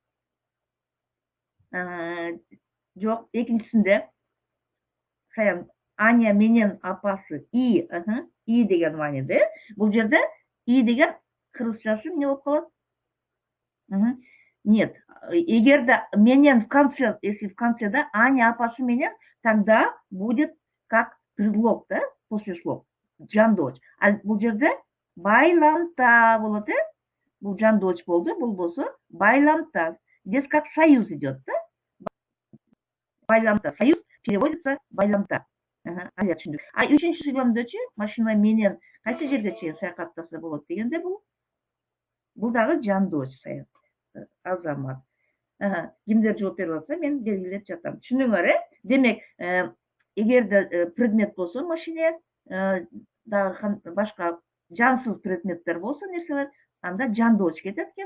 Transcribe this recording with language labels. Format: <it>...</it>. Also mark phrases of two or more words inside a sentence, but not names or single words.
<ky>Жок, экинчисинде саян Аня менен апасы и деген мааниде. Бул жерде и деген кыргызчасы эмне болуп калат?</ky> <ru>Нет,</ru> <ky>эгерде менен</ky> <ru>в конце, если в конце,</ru> <ky>Аня апасы менен,</ky> <ru>тогда будет как предлог, послеслов, жандооч.</ru> <ky>А бул жерде байламта болот, Бул жандооч болду, бул болсо байламта.</ky> <ru>Здесь как союз идет, Байламта. Союз переводится</ru> <ky>байламта. Алия түшүндүк. Үчүнчү сүйлөмдөчү машина менен кайсы жерге чейин саякаттаса болот дегенде бул дагы жандооч саят. Азамат. Кимдер жооп берип атса, мен белгилеп жатам. Түшүндүңөр, Демек, эгерде предмет болсо машине, дагы башка жансыз предметтер болсо, нерселер, анда жандооч кетет экен.</ky>